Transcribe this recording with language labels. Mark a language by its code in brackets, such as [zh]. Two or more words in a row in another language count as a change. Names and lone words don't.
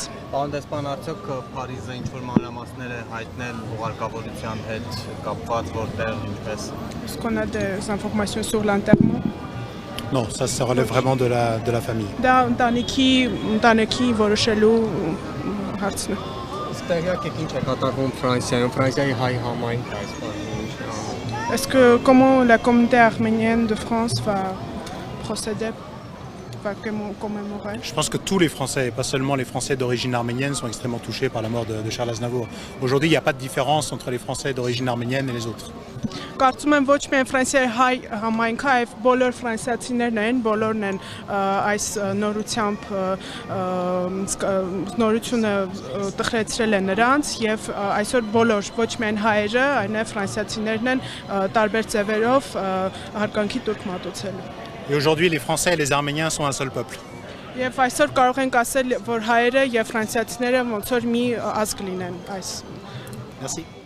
[hy] Պարոն դեսպան, արդյոք Փարիզը ինչ-որ մանրամասներ է հայտնել ուղարկավորության հետ կապված, որտեղ ինչպես։ [fr] Est-ce qu'on a des informations sur l'enterrement? Non, ça relève vraiment de la famille. [hy] Դա ընտանիքի որոշելու հարցն է։ Ստեղյակ եք ինչ է կատարվում Ֆրանսիայում, Ֆրանսիայի հայ համայնքը այս բանը։ [fr] Est-ce que comment la communauté arménienne de France va procéder, va commémorer? Je pense que tous les Français, et pas seulement les Français d'origine arménienne, sont extrêmement touchés par la mort de Charles Aznavour. Aujourd'hui, il n'y a pas de différence entre les Français d'origine arménienne et les autres. [hy] Կարծում եմ ոչ միայն Ֆրանսիայի հայ համայնքը, այլ բոլոր ֆրանսիացիներն են, բոլորն են այս նորությամբ նորությունը տխրեցրել է նրանց եւ այսօր բոլոր ոչ միայն հայերը, այլև ֆրանսիացիներն են տարբեր ձևերով հարգանքի տուրք մատուցել։ [fr] Et aujourd'hui, les Français et les Arméniens sont un seul peuple. [hy] Եվ այսօր կարող ենք ասել, որ հայերը եւ ֆրանսիացիները ոնց որ մի ազգ լինեն այս։ [fr] Merci.